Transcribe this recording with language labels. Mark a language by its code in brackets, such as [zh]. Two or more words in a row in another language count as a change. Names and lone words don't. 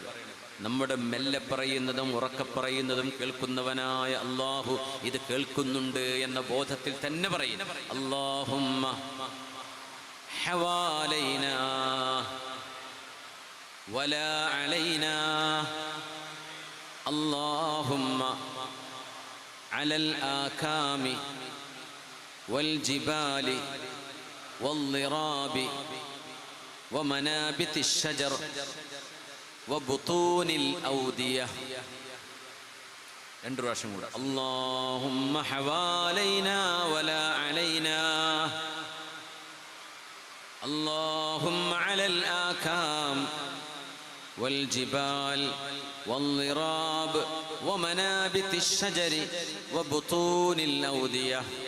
[ml] നമ്മുടെ മെല്ലെ പറയുന്നതും ഉറക്കെ പറയുന്നതും കേൾക്കുന്നവനായ അള്ളാഹു ഇത് കേൾക്കുന്നുണ്ട് എന്ന ബോധത്തിൽ തന്നെ പറയും. [ar] اللهم حوالينا ولا علينا اللهم على الآكام والجبال والضراب ومنابت الشجر وبطون الأودية. اللهم حوالينا ولا علينا اللهم على الآكام والجبال والضراب ومنابت الشجر وبطون الأودية